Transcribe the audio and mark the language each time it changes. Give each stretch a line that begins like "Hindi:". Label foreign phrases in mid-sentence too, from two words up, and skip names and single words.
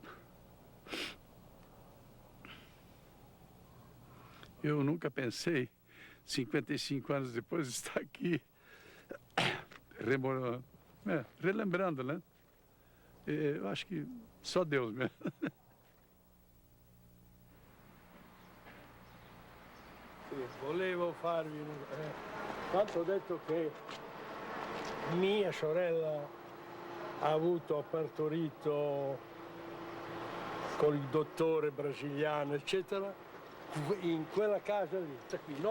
Portuguese: Eu nunca pensei, 55 anos depois, estar aqui, relembrando, né? Eu acho que só Deus mesmo.
Italian: Volevo farvi quanto ho detto che mia sorella ha partorito con il dottore brasiliano eccetera in quella casa lì, qui, no?